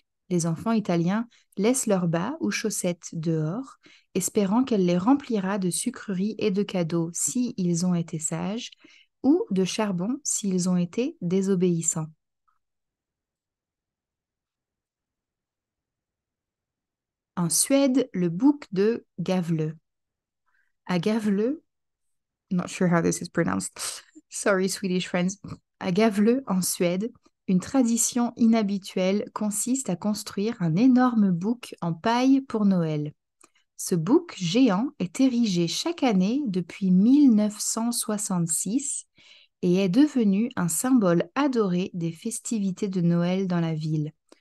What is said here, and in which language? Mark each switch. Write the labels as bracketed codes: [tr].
[fr] Les enfants italiens laissent leurs bas ou chaussettes dehors, espérant qu'elle les remplira de sucreries et de cadeaux s'ils ont été sages, ou de charbon s'ils ont été désobéissants. En Suède, le bouc de Gavle. [en] À Gavle, not sure how this is pronounced. Sorry, Swedish friends. [fr] À Gavle, en Suède, une tradition inhabituelle consiste à construire un énorme bouc en paille pour Noël. Ce bouc géant est érigé chaque année depuis 1966 et est devenu un symbole adoré des festivités de Noël dans la ville.